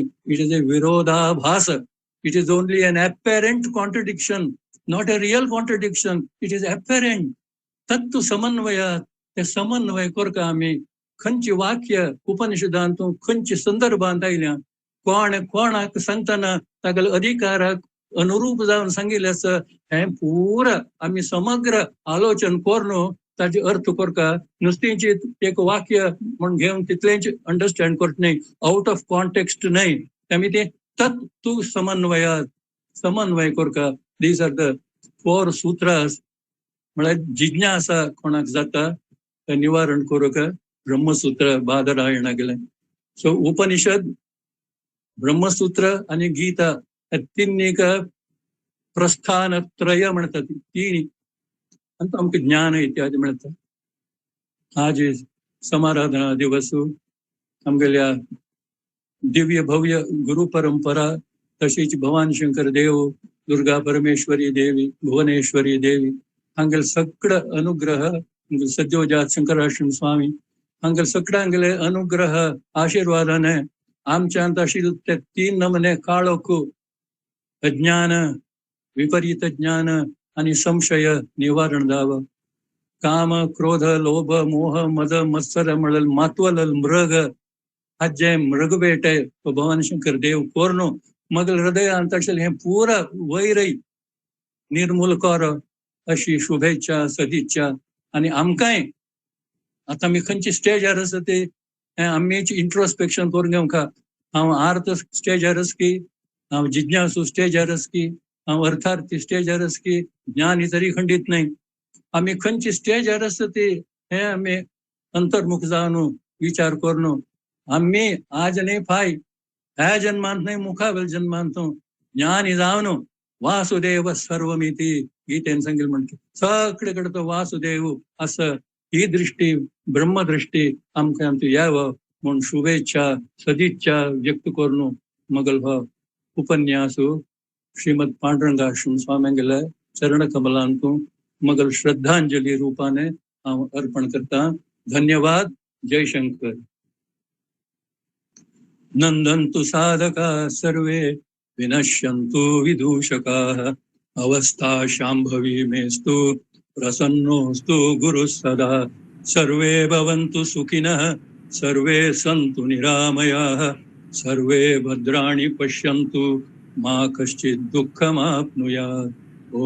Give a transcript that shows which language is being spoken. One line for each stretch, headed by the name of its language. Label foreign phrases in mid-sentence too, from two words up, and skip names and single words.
English: It is a virodhabhasa. It is only an apparent contradiction, not a real contradiction. It is apparent.
Sanskrit: तत्तु समन्वयात.
Konkani: ते समन्वय करता आम्ही खंची वाक्य उपनिषदांतून खंची संदर्भांत आयल्या. कोणाक सांगताना तागल अधिकाराक अनुरूप जाऊन सांगितले असं हे पुरा आम्ही समग्र आलोचन करून ताचे अर्थ करता. नुसतीची एक वाक्य म्हणून घेऊन तितलेच अंडरस्टँड करत नाही,
English: out of context
Konkani: नाही. त्यामुळे ते
Sanskrit: तत्तु समन्वयात
Konkani: समन्वय करता.
English: These are the 4 sutras.
Konkani: म्हळ्यार जिज्ञासा कोणाक जाता ते निवारण करूक ब्रह्मसूत्र बादरायणा गेले. सो उपनिषद, ब्रह्मसूत्र आणि गीता या तिन्ही प्रस्थान त्रय म्हणतात. तीन आणि आमचे ज्ञान इत्यादी म्हणतात. आज समाराधना दिवस आमगेल्या दिव्य भव्य गुरु परंपरा तशीच भवान शंकर देव, दुर्गा परमेश्वरी देवी, भुवनेश्वरी देवी हांगेल सगळं अनुग्रह सद्योजात शंकराश्रम स्वामी हांगेल सगळ्यांगेले अनुग्रह आशीर्वादाने आमच्यांत आशिल्ले ते 3 नमने काळोख अज्ञान, विपरीत ज्ञान आणि संशय निवारण जावं. काम, क्रोध, लोभ, मोह, मद, मत्सर म्हणल मातवल मृग हाजे मृग बेटे तो भवान शंकर देव कोरनो मगल हृदयांत आशिल्ले हे पुरा वैरय निर्मूल कर अशी शुभेच्छा सदिच्छा. आणि आमकांय आता मी खंयची स्टेजार आसा ते आम्हीच इंट्रोस्पेक्शन करून घेवंका. हांव आर्थ स्टेजार की, हांव जिज्ञासू स्टेजार की, हांव अर्थार्थी स्टेजार की, ज्ञान तरी खंडित नाही. आम्ही खंयची स्टेजार आसा ते हे आम्ही अंतर्मुख जावन विचार करून आम्ही आज नाही फाय ह्या जन्मांत नाही मुखावेल जन्मांत ज्ञानी जावन
Sanskrit: वासुदेव सर्वमिती
Konkani: गीतेन सांगितलं म्हणते. सगळे कडे तो वासुदेव असं ही दृष्टी ब्रह्मदृष्टी आमकां यावं म्हणून शुभेच्छा सदिच्छा व्यक्त करून मगल हो उपन्यास श्रीमद पांडुरंगाश्रम स्वाम्यांगेल्या चरण कमलांतून मगल श्रद्धांजली रूपाने हांव अर्पण करता. धन्यवाद. जय शंकर.
Sanskrit: नंदन्तु साधका सर्वे विनश्यन्तु विदूषकाः अवस्था शाम्भवी मेस्तु प्रसन्नोस्तु गुरुः सदा. सर्वे भवन्तु सुखिनः सर्वे सन्तु निरामयाः सर्वे भद्राणि पश्यन्तु मा कश्चित् दुःखमाप्नुयात्.